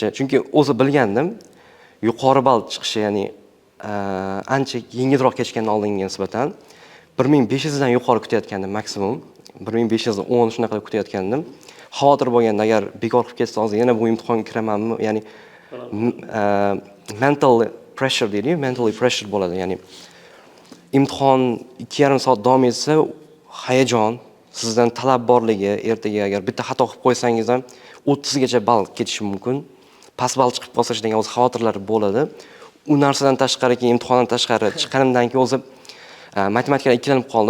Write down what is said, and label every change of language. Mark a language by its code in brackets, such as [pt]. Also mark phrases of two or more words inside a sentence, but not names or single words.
[uz] Chunki o'zi bilgandim, yuqori ball chiqishi, ya'ni ancha yengilroq kechgandan oldinga nisbatan 1500 dan yuqori kutayotgandim maksimum. 1510 shunaqa kutayotgandim. Xavotir bo'lganda, agar bekor qilib ketsa, hozir yana bu imtihonga kiramanmi? Ya'ni [en] mental pressure [uz] deydi, [en] mentally pressure [uz] bo'ladi. Ya'ni imtihon 2,5 soat davom etsa, hayajon, sizdan talab borligi, ertaga agar bitta xato qilib qo'ysangiz ham 30 gacha ball ketishi mumkin. Past ball chiqib qolsa degan o'z xavotirlar bo'ladi. U narsadan tashqari, keyin imtihondan tashqari chiqqanimdan keyin o'zi matematikada ikkilanib qoldim.